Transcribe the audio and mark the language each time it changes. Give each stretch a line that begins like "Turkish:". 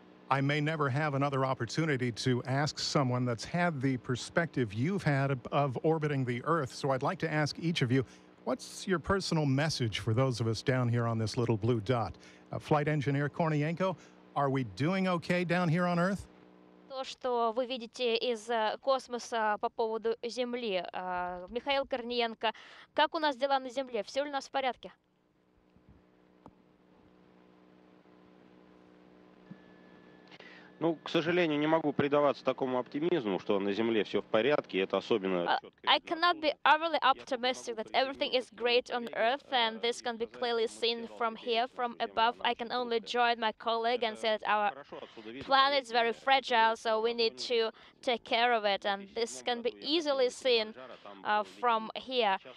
English: I may never have another opportunity to ask someone that's had the perspective you've had of orbiting the Earth, so I'd like to ask each of you, what's your personal message for those of us down here on this little blue dot? Flight Engineer Kornienko, are we doing okay down here on Earth?
Russian: То, что вы видите из космоса по поводу Земли. Михаил Корниенко, как у нас дела на Земле? Все ли у нас в порядке? Ну, к сожалению, не могу предаваться такому оптимизму, что на Земле все в порядке. Это особенно
English: I cannot be overly optimistic that everything is great on Earth, and this can be clearly seen from here, from above. I can only join my colleague and say that our planet is very fragile, so we need to take care of it, and this can be easily seen from here.